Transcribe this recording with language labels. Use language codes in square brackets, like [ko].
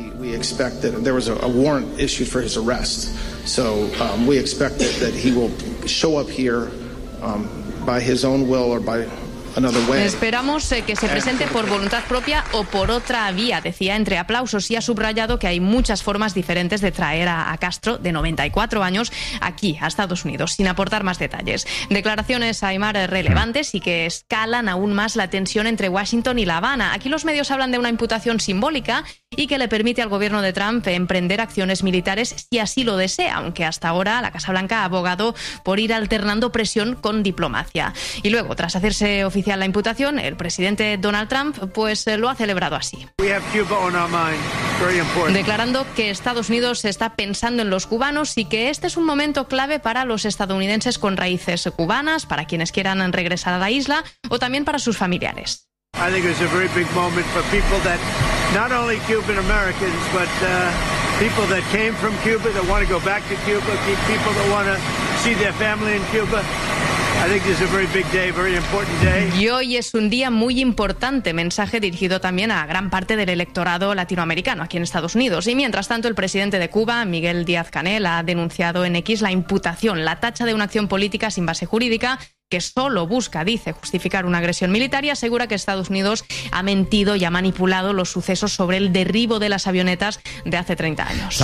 [en] We expect that there was a warrant issued for his arrest, so we expect that he will show up here by his own will or by... [es] Esperamos que se presente por voluntad propia o por otra vía, decía entre aplausos, y ha subrayado que hay muchas formas diferentes de traer a Castro, de 94 años, aquí, a Estados Unidos, sin aportar más detalles. Declaraciones, Aymar, relevantes y que escalan aún más la tensión entre Washington y La Habana. Aquí los medios hablan de una imputación simbólica y que le permite al gobierno de Trump emprender acciones militares si así lo desea, aunque hasta ahora la Casa Blanca ha abogado por ir alternando presión con diplomacia. Y luego, tras hacerse oficial la imputación, el presidente Donald Trump pues lo ha celebrado así. Declarando que Estados Unidos está pensando en los cubanos y que este es un momento clave para los estadounidenses con raíces cubanas, para quienes quieran regresar a la isla o también para sus familiares. [en] I think it's a very big moment for people that not only Cuban Americans but people that came from Cuba that want to go back to Cuba, people that want to see their family in Cuba. I think this is a very big day, very important day. [es] Y hoy es un día muy importante, mensaje dirigido también a gran parte del electorado latinoamericano aquí en Estados Unidos. Y mientras tanto, el presidente de Cuba, Miguel Díaz-Canel, ha denunciado en X la imputación, la tacha de una acción política sin base jurídica que solo busca, dice, justificar una agresión militar y asegura que Estados Unidos ha mentido y ha manipulado los sucesos sobre el derribo de las avionetas de hace 30 años.